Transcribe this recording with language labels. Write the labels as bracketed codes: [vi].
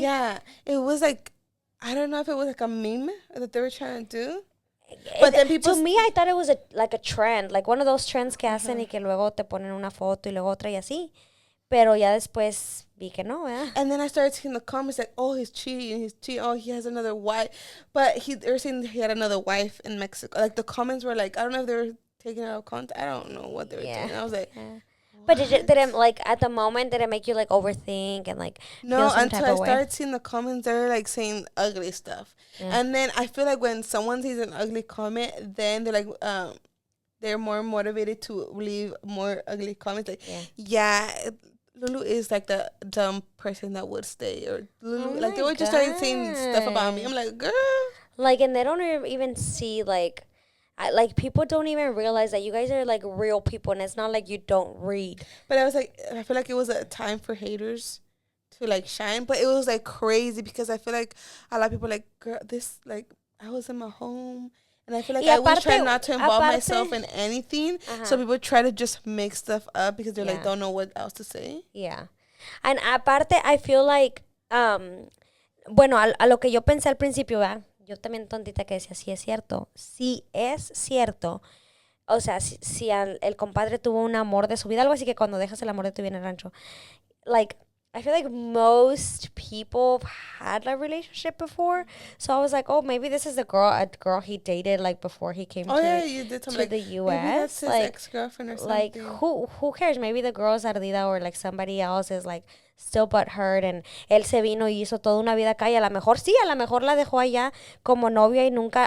[en] Yeah, it was like, I don't know if it was like a meme that they were trying to do. But then people, to me, I thought it was like a trend, like one of those trends [es] que hacen y que luego te ponen una foto y luego otra y así. Pero ya después vi que no, ¿eh? [en] And then I started seeing the comments like, oh, he's cheating. Oh, he has another wife. But they were saying he had another wife in Mexico. Like, the comments were like, I don't know if they were taking it out of context. I don't know what they were doing. I was like, But did it, like, at the moment, did it make you, like, overthink and, like, No, feel some until type I of way? started seeing the comments, they're like saying ugly stuff. Yeah. And then I feel like when someone sees an ugly comment, then they're like, they're more motivated to leave more ugly comments. Like, yeah, Lulu is like the dumb person that would stay, or Lulu, like they would just start saying stuff about me. I'm like, girl. Like, and they don't even see, like, like, people don't even realize that you guys are, like, real people, and it's not like you don't read. But I was like, I feel like it was a time for haters to like shine, but it was like crazy because I feel like a lot of people like, girl, this, like, I was in my home. And I feel like I was trying not to involve myself in anything. So people try to just make stuff up because they like don't know what else to say. Yeah. [es] And aparte, [en] I feel like, [es] bueno, a lo que yo pensé al principio, ¿verdad? Yo también tontita que decía, sí es cierto. Sí es cierto. O sea, si el compadre tuvo un amor de su vida, algo así que cuando dejas el amor de tu vida en el rancho. [en] Like, I feel like most people have had a relationship before. So I was like, oh, maybe this is a girl he dated, like, before he came You did to like, the U.S. Maybe that's his ex-girlfriend or something. Like, who cares? Maybe the girl's [es] ardida [en] or, like, somebody else is, like, still butthurt, and [es] él se vino y hizo toda una vida acá, y a lo mejor sí, a lo mejor la dejó allá como novia y nunca.